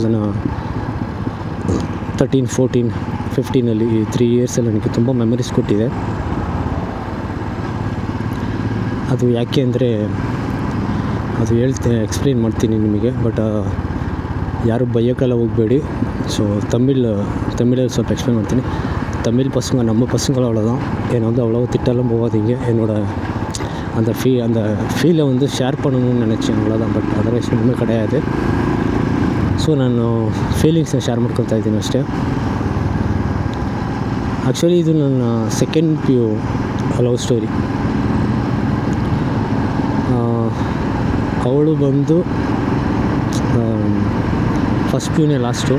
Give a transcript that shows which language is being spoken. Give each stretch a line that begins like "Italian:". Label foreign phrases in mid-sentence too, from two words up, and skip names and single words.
Kannada: 2013, 14, 15 ಈ 3 ಇಯರ್ಸಲ್ಲಿ ನನಗೆ ತುಂಬ ಮೆಮರೀಸ್ ಕೊಟ್ಟಿದೆ. ಅದು ಯಾಕೆ ಅಂದರೆ ಅದು ಎಕ್ಸ್ಪ್ಲೇನ್ ಮಾಡ್ತೀನಿ ನಿಮಗೆ. ಬಟ್ ಯಾರು ಬೈಯೋಕ್ಕೆಲ್ಲ ಹೋಗಬೇಡಿ. ಸೊ ತಮಿಳಲ್ಲಿ ಸ್ವಲ್ಪ எக்ஸ்பிளைன் ಮಾಡ್ತೀನಿ.
Tamil: தமிழ் பசங்க நம்ம பசங்கள அவ்வளோதான். ஏன்னா வந்து அவ்வளோ திட்டெல்லாம் போகாதீங்க. அந்த ஃபீலை வந்து ஷேர் பண்ணணும்னு நினச்சேன், அவ்வளோதான்.
English: But otherwise
Tamil: ஒன்றுமே கிடையாது.
Kannada: ಸೊ ನಾನು ಫೀಲಿಂಗ್ಸ್ನ ಶೇರ್ ಮಾಡ್ಕೊತಾ ಇದ್ದೀನಿ ಅಷ್ಟೇ. ಆ್ಯಕ್ಚುಲಿ ಇದು ನನ್ನ
English: second PU love story.
Kannada: ಅವಳು ಬಂದು ಫಸ್ಟ್ PUನೇ ಲಾಸ್ಟು.